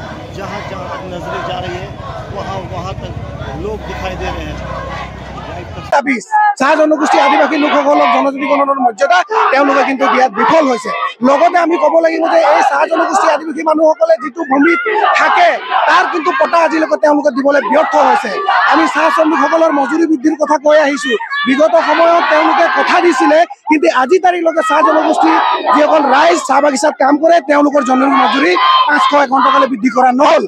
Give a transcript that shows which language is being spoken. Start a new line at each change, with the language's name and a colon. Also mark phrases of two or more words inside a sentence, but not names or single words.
Hindi: जहाँ जहाँ तक नजरें जा रही है वहाँ तक लोग दिखाई दे रहे हैं।
Assamese: চাহ জনগোষ্ঠী আদিবাসী লোকসকলক জনজাতিকৰণৰ মৰ্যাদা তেওঁলোকে কিন্তু দিয়াত বিফল হৈছে। লগতে আমি ক'ব লাগিব যে এই চাহ জনগোষ্ঠী আদিবাসী মানুহসকলে যিটো ভূমিত থাকে তাৰ কিন্তু পটা আজিলৈকে তেওঁলোকে দিবলৈ ব্যৰ্থ হৈছে। আমি চাহ শ্ৰমিকসকলৰ মজুৰি বৃদ্ধিৰ কথা কৈ আহিছোঁ। বিগত সময়ত তেওঁলোকে কথা দিছিলে, কিন্তু আজি তাৰিখলৈকে চাহ জনগোষ্ঠী যিসকল ৰাইজ চাহ বাগিচাত কাম কৰে তেওঁলোকৰ জমিৰ মজুৰি 551 টকালৈ বৃদ্ধি কৰা নহ'ল।